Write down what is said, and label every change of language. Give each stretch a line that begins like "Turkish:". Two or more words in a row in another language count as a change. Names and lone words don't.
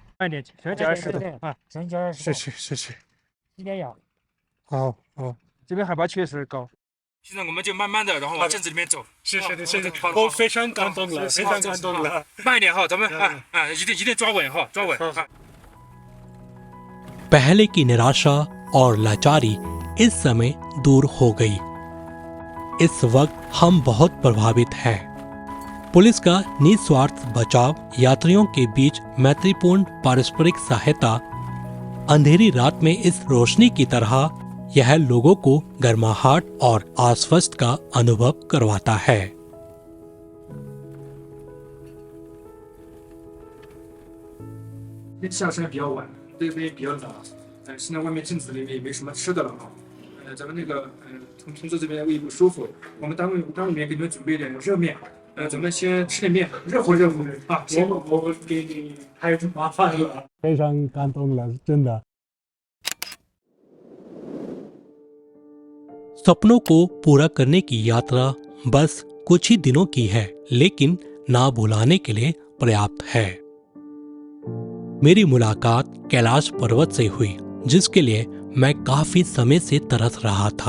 Chinese: 慢点，小心脚石头啊，小心脚石头。谢谢谢谢。一点氧，好好，这边海拔确实高。现在我们就慢慢的，然后往镇子里面走。谢谢你，谢谢，我非常感动了，非常感动了。慢一点哈，咱们一定抓稳哈，抓稳。
Hindi: पहले की निराशा और लाचारी इस समय दूर हो गई। इस वक्त हम बहुत प्रभावित हैं। पुलिस का निस्वार्थ बचाव, यात्रियों के बीच मैत्रीपूर्ण पारस्परिक सहायता, अंधेरी रात में इस रोशनी की तरह यह लोगों को गर्माहट और आश्वस्त का अनुभव करवाता है।
Chinese: 下山比较晚，这边比较冷，现在外面镇子里面也没什么吃的了啊。咱们那个同志这边胃不舒服，我们单位里面给你们准备点热面，咱们先吃点面，热乎热乎啊。我给你还有麻烦了。非常感动了，真的。
Hindi: सपनों को पूरा करने की यात्रा बस कुछ ही दिनों की है, लेकिन ना भुलाने के लिए पर्याप्त है। मेरी मुलाकात कैलाश पर्वत से हुई, जिसके लिए मैं काफी समय से तरस रहा था।